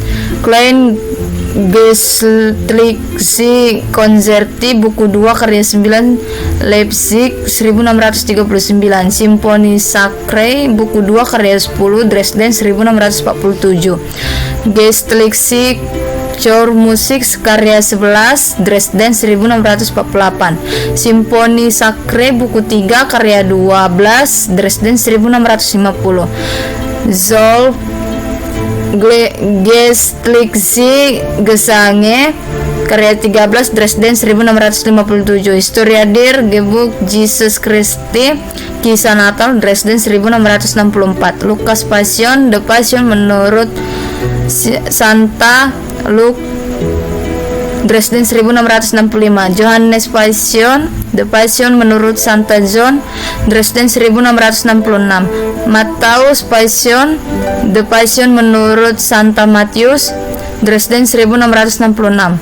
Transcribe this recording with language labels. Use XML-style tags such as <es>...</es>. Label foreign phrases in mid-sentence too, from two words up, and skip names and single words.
<id>Klein Geistliche Konzerti buku 2 karya 9 Leipzig 1639. Simfoni Sacrae buku 2 karya 10 Dresden 1647. Geistliche Chormusik karya 11 Dresden 1648. Simfoni Sacrae buku 3 karya 12 Dresden 1650. Zoll Geistliche Gesange karya 13 Dresden 1657. Historia der Geburt Jesus Christi, Kisah Natal Dresden 1664. Lukas Passion, The Passion menurut Santa Luke Dresden 1665. Johannes Passion, The Passion menurut Santa John Dresden 1666. Matthäus Passion, The Passion menurut Santa Matius Dresden 1666.</id>